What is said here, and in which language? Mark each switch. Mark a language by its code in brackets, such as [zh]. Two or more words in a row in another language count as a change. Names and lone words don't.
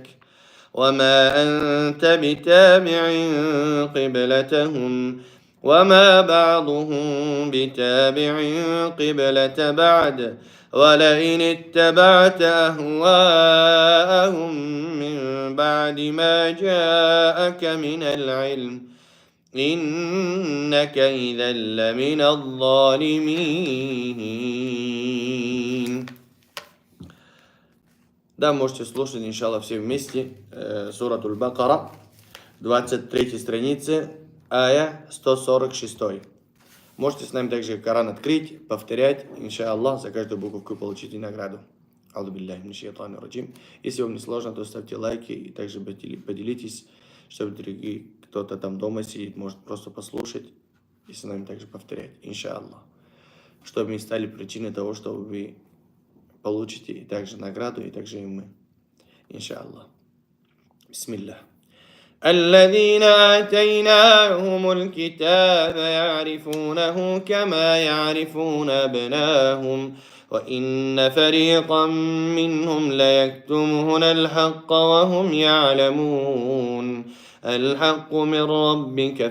[ar] وما أنت بتابع قبلتهم وما بعضهم بتابع قبلة بعد ولئن اتبعت أهواءهم من بعد ما جاءك من العلم إنك إذا لمن الظالمين. [ru] Да, можете слушать, иншаллах, все вместе. Сурат Аль-Бакара, 23 страницы, ая 146. Можете с нами также Коран открыть, повторять, иншаллах, за каждую буковку получите награду. [ar] أعوذ بالله من الشيطان الرجيم. [ru] Если вам не сложно, то ставьте лайки и также поделитесь, чтобы другие, кто-то там дома сидит, может просто послушать и с нами также повторять, иншаллах. Чтобы мы стали причиной того, что вы получите и также награду, и также и мы. [ar] إن شاء الله. بسم الله. الذين آتيناهم الكتاب يعرفونه كما يعرفون أبناءهم وإن فريقا منهم ليكتمون الحق وهم يعلمون الحق من ربك